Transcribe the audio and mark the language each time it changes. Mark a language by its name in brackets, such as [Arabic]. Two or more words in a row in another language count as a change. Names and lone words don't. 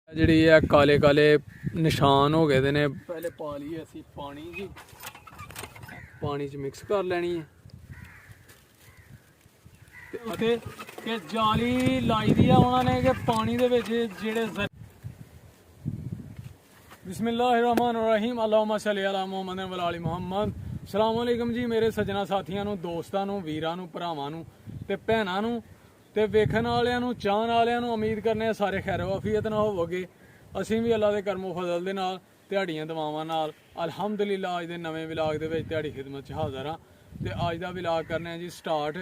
[Punjabi] ਜਿਹੜੀ ਹੈ ਕਾਲੇ ਕਾਲੇ ਨਿਸ਼ਾਨ ਹੋ ਗਏ ਦੇ ਨੇ। ਪਹਿਲੇ ਪਾ ਲਈਏ ਅਸੀਂ ਪਾਣੀ ਜੀ, ਪਾਣੀ 'ਚ ਮਿਕਸ ਕਰ ਲੈਣੀ ਹੈ ਅਤੇ ਕਿ ਜਾਲੀ ਲਾਈ ਦੀ ਆ ਉਹਨਾਂ ਨੇ ਕਿ ਪਾਣੀ ਦੇ ਵਿੱਚ ਜਿਹੜੇ [Arabic] بسم الله الرحمن الرحيم اللهم صل على محمد و آل محمد. السلام عليكم [Punjabi] जी मेरे सज्जਣਾ ਸਾਥੀਆਂ ਨੂੰ, ਦੋਸਤਾਂ ਨੂੰ, ਵੀਰਾਂ ਨੂੰ, ਭਰਾਵਾਂ ਨੂੰ ਤੇ ਭੈਣਾਂ ਨੂੰ ਤੇ ਵੇਖਣ ਵਾਲਿਆਂ ਨੂੰ, ਚਾਹਣ ਵਾਲਿਆਂ ਨੂੰ। ਉਮੀਦ ਕਰਨੇ ਆ ਸਾਰੇ ਖੈਰ ਵਾਫੀਅਤ ਨਾਲ ਹੋਵੋਗੇ। ਅਸੀਂ ਵੀ ਅੱਲਾ ਦੇ ਕਰਮੋ ਫਜ਼ਲ ਦੇ ਨਾਲ ਦਿਹਾੜੀਆਂ ਦਵਾਵਾਂ ਨਾਲ ਅਲਹਮਦੁਲਿਲਾ ਅੱਜ ਦੇ ਨਵੇਂ ਵਿਲਾਗ ਦੇ ਵਿੱਚ ਤੁਹਾਡੀ ਖਿਦਮਤ 'ਚ ਹਾਜ਼ਰ ਹਾਂ। ਤੇ ਅੱਜ ਦਾ ਵਿਲਾਗ ਕਰਨੇ ਆ ਜੀ ਸਟਾਰਟ।